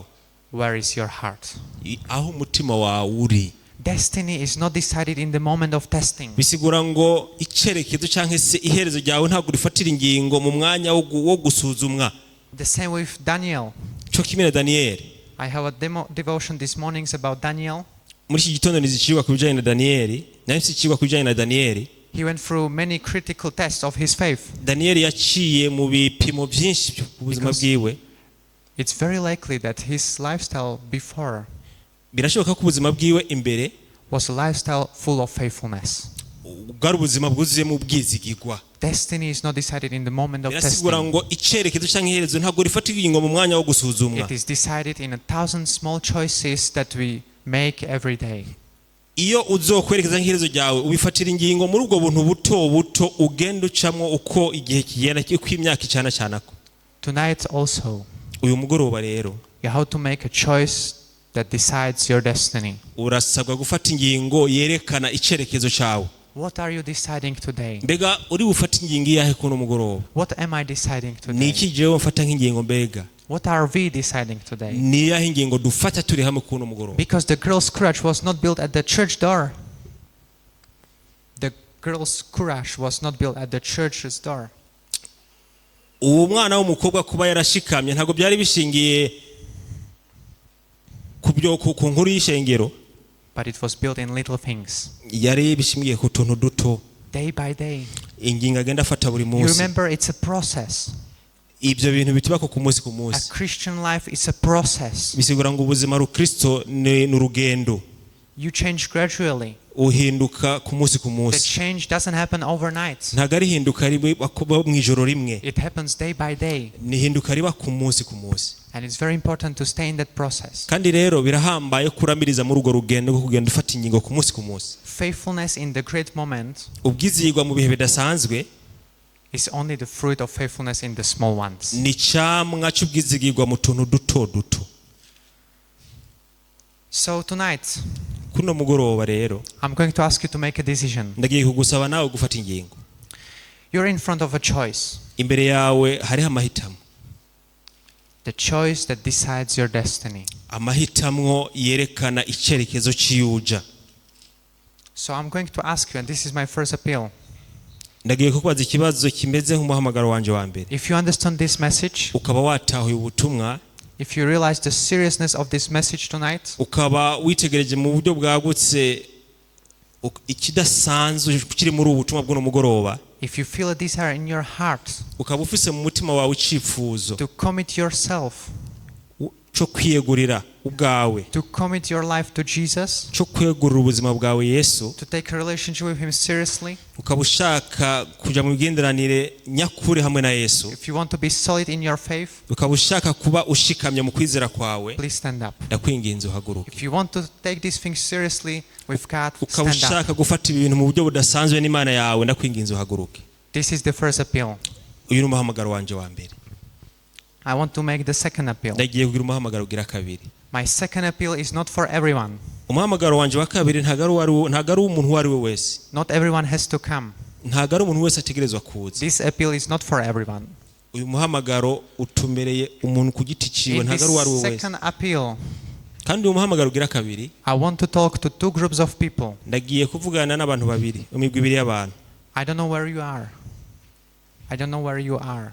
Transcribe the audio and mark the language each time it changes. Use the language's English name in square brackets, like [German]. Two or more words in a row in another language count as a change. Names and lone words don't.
[English] Where is your heart? [Rundi] Aho umutima wawe uri. [English] Destiny is not decided in the moment of testing. [Rundi] Bisigura ngo icyerekezo cyangwa se iherezo ryawe ntabwo rifatira ingingo mu mwanya wo gusuzumwa. [English] The same with Daniel. [Rundi] Cyo kimwe na Daniel. [English] I have a devotion this morning about Daniel. [Rundi] Muri iki gitondo nizicirwa ku bijyanye na Daniel, nahise ikirwa ku bijyanye na Daniel. [English] He went through many critical tests of his faith. [Rundi] Daniel yaciye mu bipimo byinshi ku buzima bwiwe. [English] It's very likely that his lifestyle before [Rundi] Birashoboka ko ubuzima bwiwe imbere [English] was a lifestyle full of faithfulness. [Rundi] bwari ubuzima bwuzuyemo ubwizigirwa. [English] Destiny is not decided in the moment of [Rundi] Birasigura [English] testing. [Rundi] ngo icyerekezo cyangwa iherezo ntabwo rifatira ingingo mu mwanya wo gusuzumwa. [English] It is decided in 1,000 small choices that we make every day. [Rundi] Iyo uzokwerekeza nk'iherezo ryawe ubifatira ingingo muri ubwo buntu buto buto ugenda ucamwo uko igihe kigenda uko imyaka icana canako. [English] Tonight also, [Rundi] Uyu mugoroba rero [English] you have to make a choice that decides your destiny. [Rundi] urasabwa gufata ingingo yerekana icyerekezo cyawe. [English] What are you deciding today? [Rundi] Mbega uri bufata ingingo iyahe kuno mugoroba? [English] What am I deciding [Rundi] Ni [English] today? [Rundi] iki jewe mfata nk'ingingo mbega? [English] What are we deciding today? [Rundi] Ni iyahe ingingo dufata turi hamwe kuno mugoroba? [English] Because the girl's courage was not built at the church door. The girl's courage was not built at the church's door. [Rundi] Uwo mwana w'umukobwa kuba yarashikamye ntabwo byari bishingiye ku nkuru y'ishengero, [English] But it was built in little things. [Rundi] yari bishingiye ku tuntu duto [English] Day by day. [Rundi] ingingo agenda afata buri [English] You [Rundi] munsi. [English] remember, it's a process. [Rundi] Ibyo bintu bitubako ku munsi ku [English] A [Rundi] munsi. [English] Christian life is a process. [Rundi] Bisigura ngo ubuzima rukristo ni urugendo, [English] You change gradually. [Rundi] uhinduka ku munsi ku [English] The [Rundi] munsi. [English] change doesn't happen overnight. [Rundi] Ntabwo ari hinduka riba mu ijoro rimwe, [English] It happens day by day. [Rundi] ni hinduka riba ku munsi ku munsi. [English] And it's very important to stay in that process. [Rundi] Kandi rero birahambaye kuramiriza muri urwo rugendo rwo kugenda ufata ingingo ku munsi ku munsi. [English] Faithfulness in the great moment [Rundi] Ubwizigirwa mu bihe bidasanzwe [English] is only the fruit of faithfulness in the small ones. [Rundi] ni camwa cy'ubwizigirwa mu tuntu duto duto. [English] So tonight, [Rundi] Kuno mugoroba rero [English] I'm going to ask you to make a decision. [Rundi] ndagiye kugusaba nawe gufata ingingo. [English] You're in front of a choice. [Rundi] Imbere yawe hariho amahitamo, [English] The choice that decides your destiny. [Rundi] amahitamwo yerekana icyerekezo cy'iyuja. [English] So I'm going to ask you, and this is my first appeal. [Rundi] Ndagiye kukubaza ikibazo kimeze nk'umuhamagaro wanje wa mbere. [English] If you understand this message, [Rundi] Ukaba watahuye ubutumwa, [English] if you realize the seriousness of this message tonight, [Rundi] ukaba witegereje mu buryo bwagutse ikidasanzwe kiri muri ubu butumwa bw'uno mugoroba, [English] if you feel a desire in your heart [Rundi] ukaba ufise mu mutima wawe icyifuzo, [English] to commit yourself [Rundi] cyo kwiyegurira ubwawe, [English] to commit your life to Jesus, [Rundi] cyo kwegurira ubuzima bwawe Yesu, [English] to take a relationship with him seriously, [Rundi] ukaba ushaka kuja mu bigenderanire nyakuri hamwe na Yesu, [English] if you want to be solid in your faith, [Rundi] ukaba ushaka kuba ushikamye mu kwizera kwawe, [English] please stand up. [Rundi] ndakwinginze uhaguruke. [English] If you want to take these things seriously with God, [Rundi] Ukaba [English] stand up. [Rundi] ushaka gufata ibintu mu buryo budasanzwe n'Imana yawe, ndakwinginze uhaguruke. [English] This is the first appeal. [Rundi] Uyu ni umuhamagaro wanje wa mbere. [English] I want to make the second appeal. [Rundi] Ndagiye kugira umuhamagaro ugira kabiri. [English] My second appeal is not for everyone. [Rundi] Umuhamagaro wanje wa kabiri ntago ari umuntu uwo ari we wese. [English] Not everyone has to come. [Rundi] Ntago ari umuntu wese ategerezwa kuza. [English] This appeal is not for everyone. [Rundi] Uyu muhamagaro utumereye umuntu ku giti ciwe, [English] In [Rundi] ntago ari uwo ari we [English] this [Rundi] wese. [English] second appeal, [Rundi] Kandi uyu muhamagaro ugira kabiri, [English] I want to talk to two groups of people. [Rundi] ndagiye kuvugana n'abantu babiri, imigwi ibiri y'abantu. [English] I don't know where you are. I don't know where you are.